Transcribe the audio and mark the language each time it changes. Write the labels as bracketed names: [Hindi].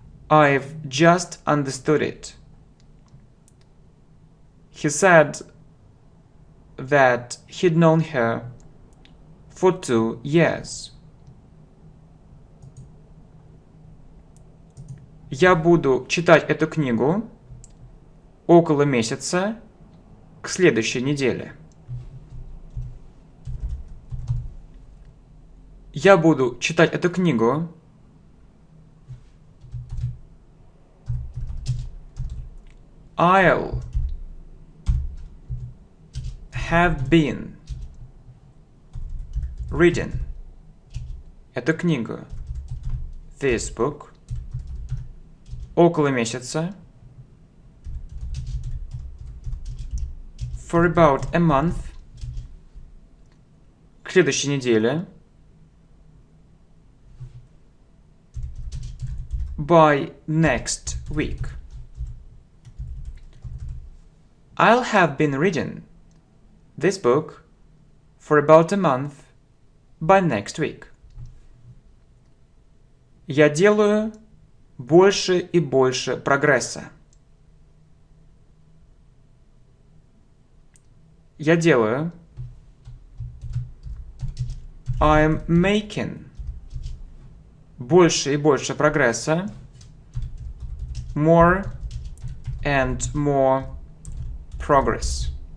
[English] I've just understood it. He said that he'd known her for 2 years. [Russian] Я буду читать эту книгу около месяца к следующей неделе. Я буду читать эту книгу [English] I'll have been reading [Russian] эту книгу [English] this book [Russian] около месяца [English] for about a month [Russian] к следующей неделе [English] by next week. I'll have been reading this book for about a month by next week. [Russian] Я делаю больше и больше прогресса. Я делаю [English] I'm making [Russian] больше и больше прогресса [English] more and more progress.